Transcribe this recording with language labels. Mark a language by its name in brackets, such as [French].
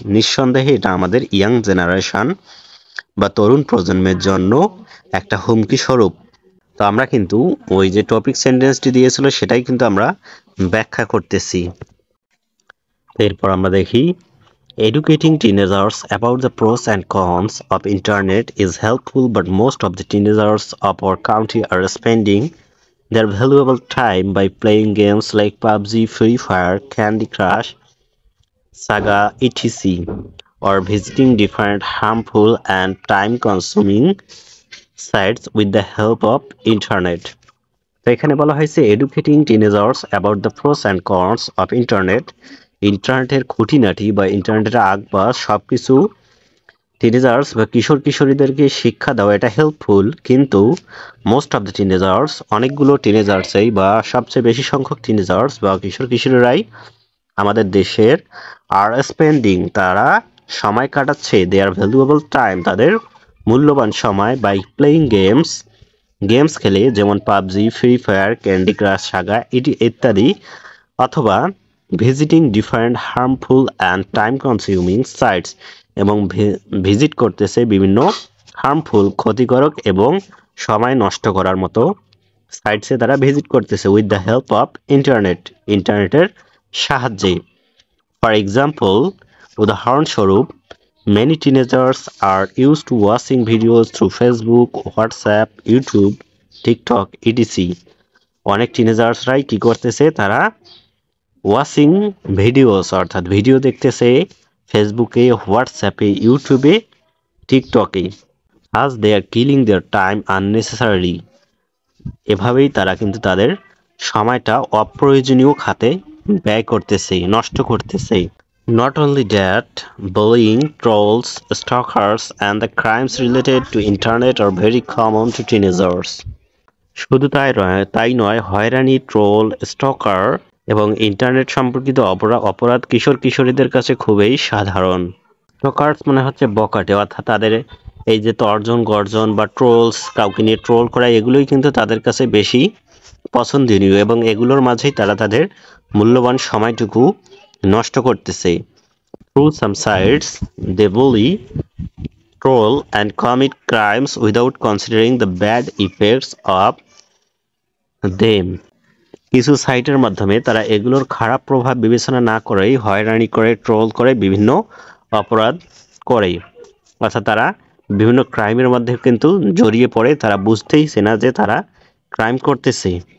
[Bangla] নিঃসন্দেহে এটা আমাদের ইয়াং জেনারেশন বা তরুণ প্রজন্মের জন্য একটা হুমকি স্বরূপ। তো আমরা কিন্তু ওই যে টপিক সেন্টেন্সটি দিয়েছিল সেটাই কিন্তু আমরা ব্যাখ্যা করতেছি। এরপর আমরা দেখি [English] Educating teenagers about the pros and cons of internet is helpful, but most of the teenagers of our country are spending their valuable time by playing games like PUBG, Free Fire, Candy Crush, Saga, etc., or visiting different harmful and time-consuming sites with the help of internet. [Bangla] তো এখানে বলা হয়েছে [English] Educating teenagers about the pros and cons of internet. [Bangla] ইন্টারনেটের খুঁটিনাটি বা ইন্টারনেটের আগবাস সবকিছু teenagers বা কিশোর কিশোরীদেরকে শিক্ষা দেওয়া এটা হেল্পফুল, কিন্তু [English] most of the teenagers [Bangla] অনেকগুলো টিনেজার্সেই বা সবচেয়ে বেশি সংখ্যক টিনেজার্স বা কিশোর কিশোরীরাই আমাদের দেশের [English] are spending [Bangla] তারা সময় কাটাচ্ছে [English] their valuable time [Bangla] তাদের মূল্যবান সময় [English] by playing [Bangla] গেমস খেলে, যেমন PUBG, free fire, candy crush, Saga ইত্যাদি, অথবা [English] visiting different harmful and time consuming sites [Bangla] এবং ভিজিট করতেছে বিভিন্ন হার্মফুল ক্ষতিকারক এবং সময় নষ্ট করার মতো সাইটসে তারা ভিজিট করতেছে [English] with the help of [Bangla] ইন্টারনেটের সাহায্যে। [English] for example, [Bangla] উদাহরণস্বরূপ, [English] many teenagers are used to watching videos through Facebook, WhatsApp, YouTube, TikTok, etc. [Bangla] অনেক টিনেজার্সরাই কি করতেছে, তারা [English] watching videos [Bangla] অর্থাৎ ভিডিও দেখতেছে ফেসবুকে, হোয়াটসঅ্যাপে, ইউটিউবে, টিকটকে। [English] আজ they are killing their time unnecessarily. [Bangla] এভাবেই তারা কিন্তু তাদের সময়টা অপ্রয়োজনীয় খাতে ব্যয় করতেছে, নষ্ট করতেছে। [English] Not only that, bullying, trolls, stalkers, and the crimes related to internet are very common to teenagers. [Bangla] শুধু তাই নয়, হয়রানি, ট্রোল, স্টকার এবং ইন্টারনেট সম্পর্কিত অপরাধ কিশোর কিশোরীদের কাছে খুবই সাধারণ। স্টকার্স মানে হচ্ছে বকাটে, অর্থাৎ তাদের এই যে তর্জন গর্জন বা ট্রোলস, কাউকে নিয়ে ট্রোল করা, এগুলোই কিন্তু তাদের কাছে বেশি পছন্দনীয় এবং এগুলোর মাঝেই তারা তাদের মূল্যবান সময়টুকু নষ্ট করতেছে। [English] Through some sites, they bully, troll, and commit crimes without considering the bad effects of them. [Bangla] কিছু সাইটের মাধ্যমে তারা এগুলোর খারাপ প্রভাব বিবেচনা না করেই হয়রানি করে, ট্রোল করে, বিভিন্ন অপরাধ করে, অর্থাৎ তারা বিভিন্ন ক্রাইমের মধ্যে কিন্তু জড়িয়ে পড়ে, তারা বুঝতেইছে না যে তারা ক্রাইম করতেছে।